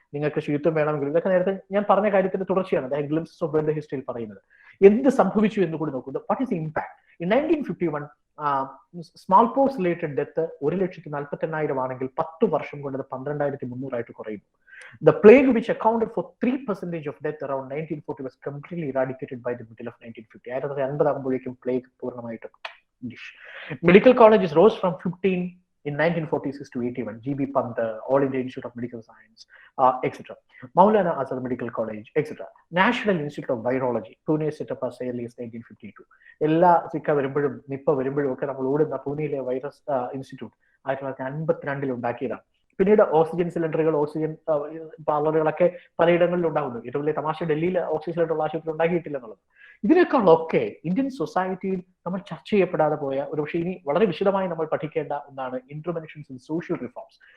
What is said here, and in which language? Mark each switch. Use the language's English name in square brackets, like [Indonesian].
[Malayalam] നിങ്ങൾക്ക് ശുചിത്വം വേണമെങ്കിൽ ഇതൊക്കെ നേരത്തെ ഞാൻ പറഞ്ഞ കാര്യത്തിന്റെ തുടർച്ചയാണ് അദ്ദേഹം ഗ്ലിംപ്സസ് ഓഫ് വേൾഡ് ഹിസ്റ്ററിയിൽ പറയുന്നത്. എന്ത് സംഭവിച്ചു എന്ന് കൂടി നോക്കുന്നത്. [English] What is the impact? In 1951 smallpox related death [Malayalam] 1,48,000 ആണെങ്കിൽ 10 വർഷം കൊണ്ട് അത് 12,300 കുറയുന്നു. [English] The plague, which accounted for 3% of death around 1940, was completely eradicated by the middle of 1950. [Malayalam] 1950 ആകുമ്പോഴേക്കും പ്ലേഗ് പൂർണ്ണമായിട്ട്. [English] Medical colleges rose from 15 in 1946 to 81. GB Pant, All India Institute of Medical Science, etc. Maulana Azhar Medical College, etc. National Institute of Virology, Pune set up as early as 1952. [Malayalam] എല്ലാ Zika വരുമ്പോഴും Nipah വരുമ്പോഴും ഒക്കെ നമ്മൾ ഓടുന്ന പൂനെയിലെ virus institute 1952 ഉണ്ടാക്കിയതാണ്. പിന്നീട് oxygen സിലിണ്ടറുകൾ, ഓക്സിജൻ പാർലറുകളൊക്കെ പലയിടങ്ങളിലും ഉണ്ടാകുന്നു. ഏറ്റവും വലിയ തമാശ ഡൽഹിയിൽ ഓക്സിജൻ സിലിണ്ടർ ആശുപത്രി ഉണ്ടാക്കിയിട്ടില്ല എന്നുള്ളത്. ഇതിനേക്കാളൊക്കെ ഇന്ത്യൻ സൊസൈറ്റിയിൽ നമ്മൾ ചർച്ച ചെയ്യപ്പെടാതെ പോയ ഒരു പക്ഷേ ഇനി വളരെ വിശദമായി നമ്മൾ പഠിക്കേണ്ട ഒന്നാണ് ഇന്റർവെൻഷൻസ് ഇൻ സോഷ്യൽ റിഫോംസ്.